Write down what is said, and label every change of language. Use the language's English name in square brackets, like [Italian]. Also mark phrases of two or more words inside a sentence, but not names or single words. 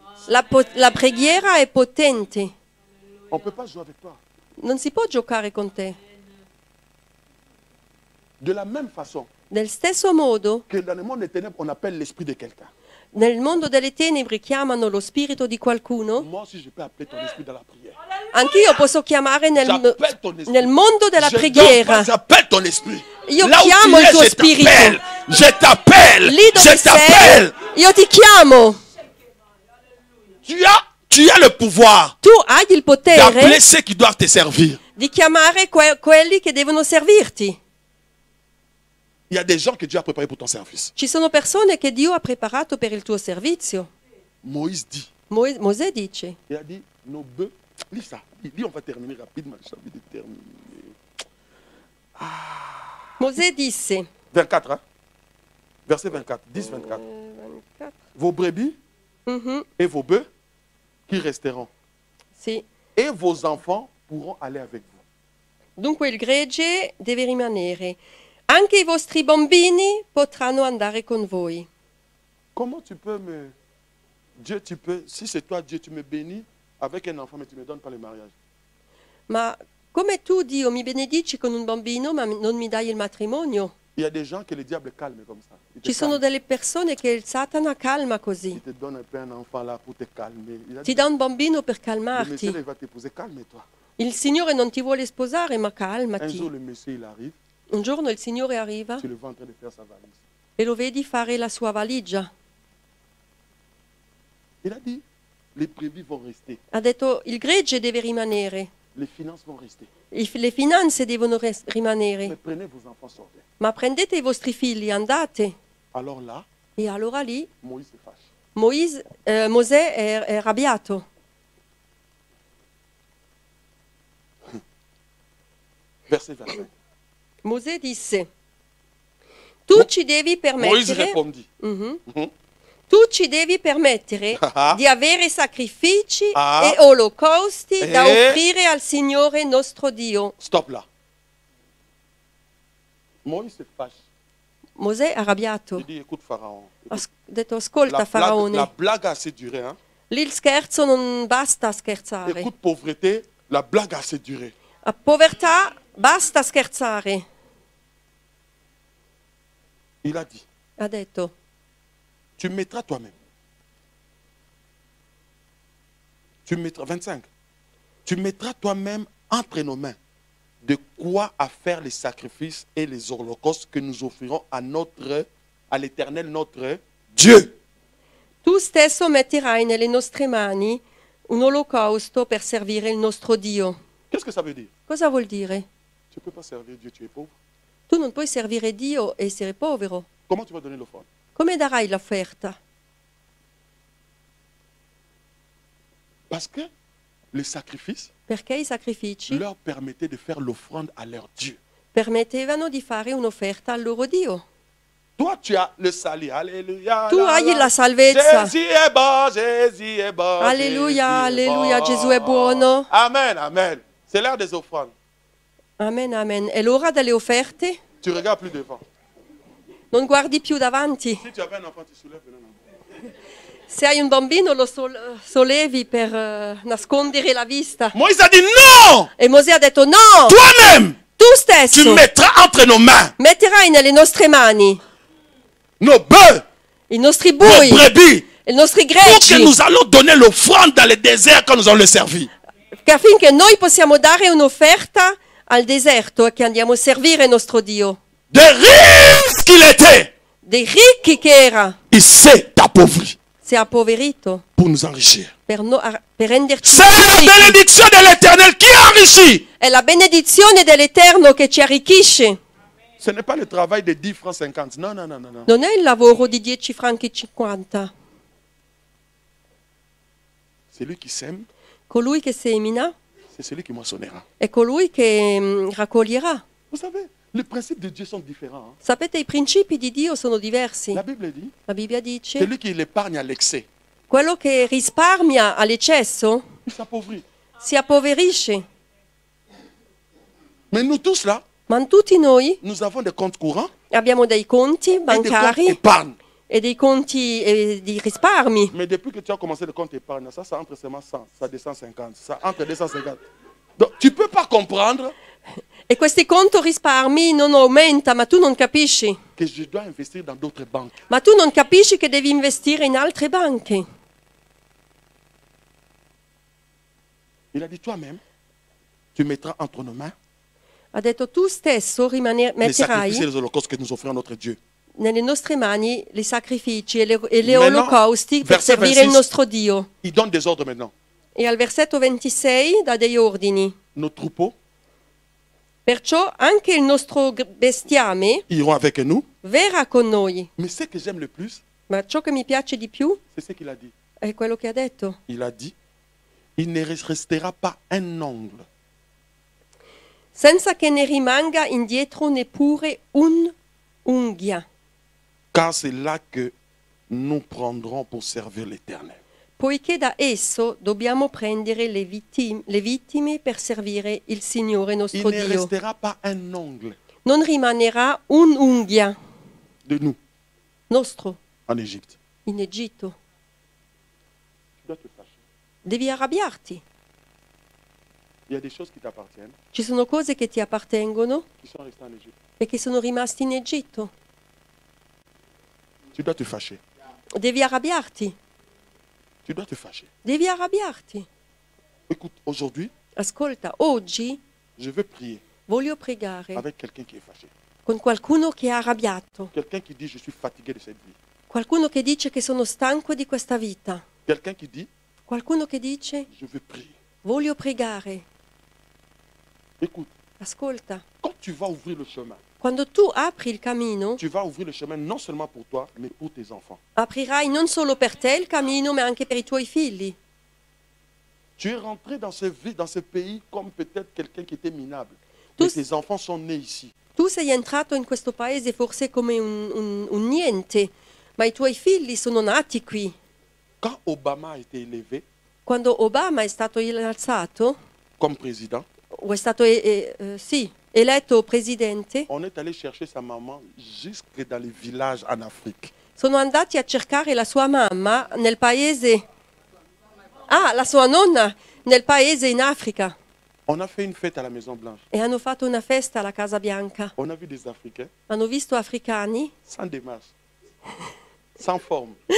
[Italian] La preghiera è potente. [French] On ne peut pas jouer avec toi. [Italian] Non si può giocare con te. [French] De la même façon [Italian] Nel stesso modo, [French] que dans le monde des ténèbres, on appelle l'esprit de quelqu'un. [Italian] nel mondo delle tenebre chiamano lo spirito di qualcuno, [French] Moi aussi, je peux appeler ton esprit dans la prière. [Italian] anch'io posso chiamare [French] J'appelle ton esprit. [Italian] nel mondo della [French] Je dors [Italian] preghiera. [French] pas, j'appelle ton esprit. [Italian] Io [French] Là où [Italian] chiamo [French] tu [Italian] il [French] es, [Italian] tuo [French] je [Italian] spirito. [French] t'appelle. Je t'appelle. [Italian] Lì dove [French] Je t'appelle. [Italian] sei, io ti chiamo. [French] Tu as le pouvoir [Italian] Tu hai il potere [French] d'appeler ceux qui doivent te servir. [Italian] di chiamare quelli che devono servirti. [French] Il y a des gens que Dieu a préparés pour ton service. [Italian] Ci sono persone che Dio ha preparato per il tuo servizio. [French] Moïse dit, [Italian] Mosè dice, [French] il a dit, nos bœufs, lis ça, lis, on va terminer rapidement, j'ai envie de terminer. [Italian] Mosè disse, 24, [French] hein? Verset 24, 10, 24. Vos brebis mhm, et vos bœufs qui resteront, [Italian] sì. [French] et vos enfants pourront aller avec vous. [Italian] Dunque il gregge deve rimanere. Anche i vostri bambini potranno andare con voi. [French] Comment tu peux me... Dieu, tu peux... Si c'est toi, Dieu, tu me bénis avec un enfant, mais tu ne me donnes pas le mariage. [Italian] Ma come tu, Dio, mi benedici con un bambino, ma non mi dai il matrimonio? [French] Il y a des gens que le diable calme comme ça. Il te [Italian] Ci sono [French] calme. [Italian] delle persone che il Satana calma così. [French] Il te donne un peu un enfant là pour te calmer. Il a [Italian] Ti [French] dit, [Italian] dà un bambino per [French] le monsieur [Italian] calmarti. [French] il va t'épouser, calme-toi. [Italian] Il Signore non ti vuole sposare, ma [French] Un jour, [Italian] calmati. [French] le monsieur, il arrive, [Italian] Un giorno il Signore arriva [French] tu le vois en train de faire sa valise. [Italian] e lo vedi fare la sua valigia. [French] Il a dit, les brebis vont rester, [Italian] Ha detto, il gregge deve rimanere, [French] les finances vont rester. [Italian] le finanze devono [French] Mais [Italian] rimanere. [French] prenez vos enfants, sortez. [Italian] Ma prendete i vostri figli, andate. [French] Alors là, [Italian] E allora lì [French] Moïse se fâche. [Italian] Mosè è arrabbiato. [French] Verset 25. [Italian] Mosè disse, tu ci devi [French] Moïse [Italian] permettere, [French] répondit. Mhm. Mhm. [Italian] tu ci devi permettere Ah. di avere sacrifici Ah. e olocausti da Eh. offrire al Signore nostro Dio. [French] Stop là. Moïse se fâche. [Italian] Mosè è arrabbiato. [French] Il dit, écoute Pharaon. [Italian] Ha detto, ascolta [French] La [Italian] Faraone, [French] blague a assez duré. Hein? [Italian] lì il scherzo non basta scherzare. [French] Écoute pauvreté, la blague a assez duré. [Italian] A povertà, basta scherzare. [French] Il a dit, [Italian] Ha detto, [French] tu mettras toi-même. Tu mettras, 25. Tu mettras toi-même entre nos mains de quoi à faire les sacrifices et les holocaustes que nous offrirons à l'Éternel notre Dieu. [Italian] tu stesso metterai nelle nostre mani un olocausto per servire il nostro Dio. [French] Qu'est-ce que ça veut dire? [Italian] Cosa vuol dire? [French] Tu ne peux pas servir Dieu, tu es pauvre. [Italian] Tu non puoi servire Dio e essere povero. [French] Comment tu vas donner l'offrande? [Italian] Come darai l'offerta? [French] Parce que les sacrifices [Italian] Perché i sacrifici [French] leur permettaient de faire l'offrande à leur Dieu. [Italian] permettevano di fare un'offerta al loro Dio. [French] Toi, tu as le salut. Alléluia. [Italian] Tu hai la salvezza. [French] Jésus est bon, Jésus est bon. [Italian] Alleluia, [French] Jésus est [Italian] alleluia, [French] bon. [Italian] Gesù è buono. [French] Amen, amen. C'est l'heure des offrandes. [Italian] Amen, amen. È l'ora delle offerte? [French] Tu regardes plus devant. [Italian] Non guardi più davanti. [French] Si tu avais un enfant, tu soulèves un enfant. [Italian] Se hai un bambino lo sollevi per nascondere la vista. [French] Moïse a dit non. [Italian] E Mosè ha detto no, [French] Toi-même, tu [Italian] tu stesso [French] mettras entre nos mains [Italian] metterai nelle nostre mani [French] nos bœufs, [Italian] i nostri [French] nos [Italian] bui, [French] brebis, [Italian] i nostri [French] pour que [Italian] greci, [French] nous allons donner l'offrande dans le désert quand nous allons le servir. [Italian] affinché noi possiamo dare un'offerta al deserto e che andiamo a servire il nostro Dio. [French] De riches qu'il était, [Italian] Dei ricchi che era, [French] il s'est appauvri [Italian] si è appoverito [French] pour nous enrichir. [Italian] per renderci [French] C'est la [Italian] ricchi. [French] bénédiction de l'Éternel qui enrichit. [Italian] È la benedizione dell'Eterno che ci arricchisce. [French] Ce n'est pas le travail de 10 francs 50. Non, non, non, non, non. [Italian] Non è il lavoro di 10 franchi 50. [French] C'est lui qui sème, [Italian] Colui che semina [French] c'est celui qui moissonnera. [Italian] è colui che raccoglierà. [French] Vous savez, les principes de Dieu sont différents. [Italian] Sapete, i principi di Dio sono diversi. [French] La Bible dit, [Italian] La Bibbia dice, [French] celui qui l'épargne à l'excès, [Italian] quello che risparmia all'eccesso [French] il s'appauvrit. [Italian] si appoverisce. [French] Mais nous tous là, [Italian] Ma tutti noi [French] nous avons des comptes courants [Italian] abbiamo dei conti [French] et des comptes [Italian] bancari [French] épargne. [Italian] e dei conti di risparmi. [French] Mais depuis que tu as commencé le compte épargne, ça entre seulement 100, ça descend 50, ça entre 250. Donc tu ne peux pas comprendre [Italian] E questi conti risparmi non aumenta, ma tu non capisci. [French] que je dois investir dans d'autres banques. [Italian] Ma tu non capisci che devi investire in altre banche. [French] Il a dit toi-même, tu mettras entre nos mains [Italian] Ha detto tu stesso [French] les sacrifices et [Italian] metterai [French] les holocaustes que nous offrons à notre Dieu. [Italian] nelle nostre mani i sacrifici e le [French] Maintenant, [Italian] olocausti per [French] verset [Italian] servire il [French] 26. [Italian] nostro Dio. [French] Il donne des ordres maintenant. [Italian] E al versetto 26 dà degli ordini. [French] Nos troupeaux [Italian] Perciò anche il nostro bestiame [French] iront avec nous. [Italian] verrà con noi. [French] Mais ce que j'aime le plus, [Italian] Ma ciò che mi piace di più [French] c'est ce qu'il a dit. [Italian] è quello che ha detto. [French] Il a dit, il ne restera pas un ongle [Italian] Senza che ne rimanga indietro neppure un'unghia, [French] car c'est là que nous prendrons pour servir l'Éternel. [Italian] poiché da esso dobbiamo prendere le vittime per servire il Signore [French] Il [Italian] nostro [French] ne [Italian] Dio. [French] restera pas un ongle [Italian] Non rimanerà un'unghia [French] de nous [Italian] nostro [French] en Égypte. [Italian] in Egitto. [French] Tu dois te fâcher. [Italian] Devi arrabbiarti. [French] Il y a des choses qui t'appartiennent, [Italian] Ci sono cose che ti appartengono [French] qui sont restées en Égypte. [Italian] e che sono rimasti in Egitto. [French] Tu dois te fâcher. [Italian] Devi arrabbiarti. [French] Tu dois te fâcher. [Italian] Devi arrabbiarti. [French] Écoute, aujourd'hui, [Italian] Ascolta, oggi [French] je veux prier [Italian] voglio pregare [French] avec quelqu'un qui est fâché. [Italian] con qualcuno che è arrabbiato, [French] Quelqu'un qui dit, je suis fatigué de cette vie. [Italian] qualcuno che dice che sono stanco di questa vita, [French] Quelqu'un qui dit, [Italian] qualcuno che dice [French] je veux prier. [Italian] voglio pregare. [French] Écoute, [Italian] Ascolta, [French] quand tu vas ouvrir le chemin, [Italian] quando tu apri il cammino, [French] tu vas ouvrir le chemin non seulement pour toi, mais pour tes enfants. [Italian] aprirai non solo per te il cammino, ma anche per i tuoi figli. [French] Tu es rentré dans ce pays comme peut-être quelqu'un qui était minable. Mais tes enfants sont nés ici. [Italian] Tu sei entrato in questo paese forse come un niente, ma i tuoi figli sono nati qui. [French] Quand Obama a été élevé [Italian] Quando Obama è stato innalzato, [French] comme président, [Italian] o è stato eletto presidente, [French] on est allé chercher sa maman jusque dans les villages en Afrique. [Italian] sono andati a cercare la sua mamma nel paese, la sua nonna nel paese in Africa. [French] On a fait une fête à la Maison Blanche. [Italian] e hanno fatto una festa alla Casa Bianca. [French] On a vu des Africains [Italian] Hanno visto africani [French] sans démarche, sans forme.